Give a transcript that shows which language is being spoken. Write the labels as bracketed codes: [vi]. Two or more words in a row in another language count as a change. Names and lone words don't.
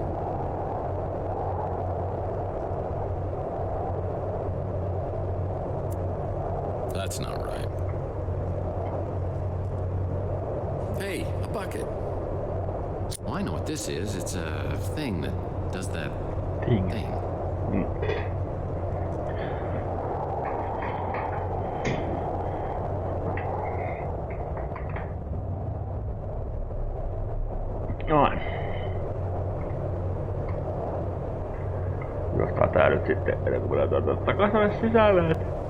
[en] That's not right. Hey, a bucket. Oh, I know what this is. It's a thing that does that Thing. thing. [fi] Noin. Jostain tää nyt sitten ennen kuin tulee takaisin tänne sisälle, et...